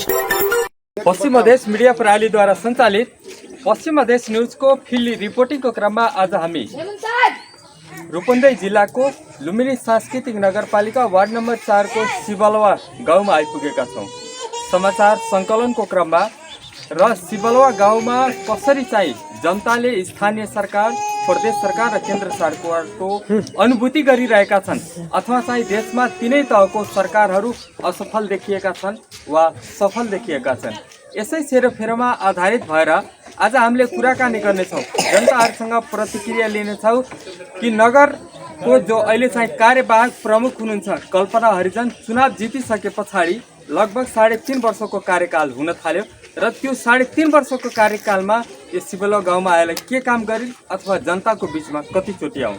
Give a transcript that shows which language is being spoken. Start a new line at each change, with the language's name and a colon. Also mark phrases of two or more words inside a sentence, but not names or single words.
Nepali: पश्चिम मधेश मीडिया प्रणाली द्वारा संचालित पश्चिम मधेश न्यूज को फील्ड रिपोर्टिंग को क्रम में आज हामी रूपन्देही जिला को लुम्बिनी सांस्कृतिक नगरपालिका वार्ड नंबर 4 को शिवलवा गाँव में आइपुगेका छौं। समाचार संकलन को क्रम में र शिवलवा गाँव में कसरी चाहिँ जनताले स्थानीय सरकार, प्रदेश सरकार र केन्द्र सरकारको अनुभूति गरिरहेका छन् अथवा चाहिँ देशमा तीनै तहको सरकारहरू असफल देखिएका छन् वा सफल देखिएका छन्। यसै सेरोफेरोमा आधारित भएर आज हामीले कुराकानी गर्नेछौँ, जनताहरूसँग प्रतिक्रिया लिनेछौँ कि नगरको जो अहिले चाहिँ कार्यवाहक प्रमुख हुनुहुन्छ कल्पना हरिजन चुनाव जितिसके पछाडि लगभग 3.5 वर्षको कार्यकाल हुन थाल्यो र त्यो 3.5 वर्षको कार्यकालमा यो शिवलवा गाउँमा आएर के काम गरिन् अथवा जनताको बीचमा कतिचोटि आउँ।